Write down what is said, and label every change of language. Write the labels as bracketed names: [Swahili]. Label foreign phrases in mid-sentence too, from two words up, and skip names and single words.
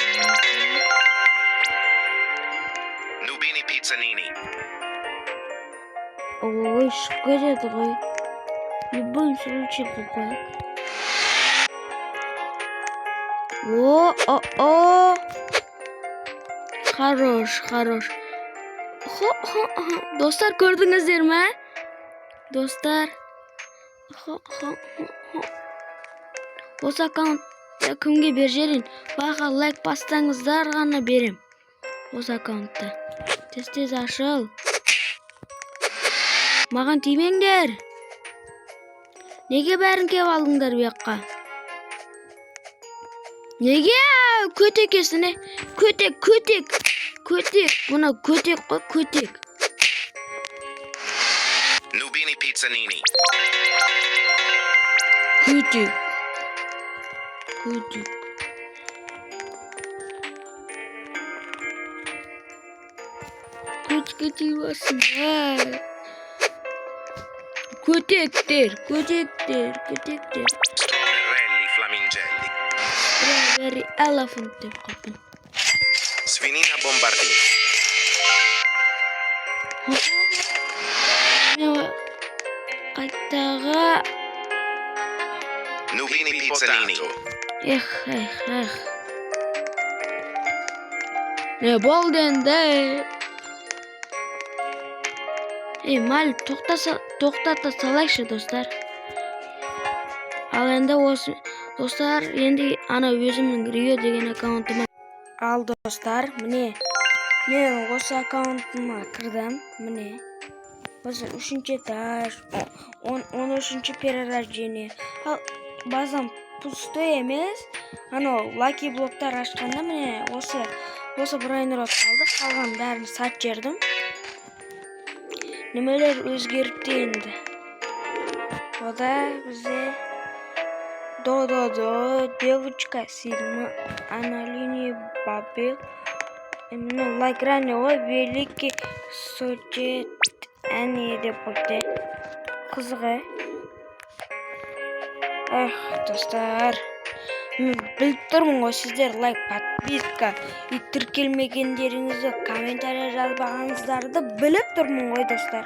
[Kazakh] Nubini pizzanini. Ой, шкодят, ой. [Russian] В любом случае купай. О. [Kazakh] Хорош. [Turkish] Dostlar gördünüzler mi? [Kazakh] Dostlar. Осы аккаунтта кімге берерін? Бақа лайк бассаңыздар ғана берем. Осы аккаунтта. Тез ашыл. Маған тимеңдер. Неге бәрін кеп алдыңдар bu жаққа? Неге? Көтек есіне. Көтек. Бұны көтек қой, көтек. Nubini pizzanini. Көтек. Көтек басын. Көтектер. Strawberry flamingelli. Strawberry elephant деп қойдым. Sfinina bombardini. Қайттаға. Nubini pizzanini. Эх. Ne болды енді? Mal тоқтата салайықшы достар. Ал енді осы достар, енді ана өзімнің Рио деген аккаунтыма. Ал достар, міне. Мен осы аккаунтыма кірдім, міне. Осы 3-ші этаж, 13-ші перерождение. Ал базам пустой емес. Анау лаки блоктар ашқанда міне осы брайнерот қалды. Қалған бәрін сат жердім. Немелер өзгеріпті енді. Ода бізде девочка Сильма, Аналини Бабел, [Russian] на экране великий сочет [Kazakh] әне деп қойды. Қызығы. Достар. Біліп тұрмын ғой сіздер лайк, подписка, тіркелмегендеріңізді комментария жазбағаныңыздарды біліп тұрмын ғой достар.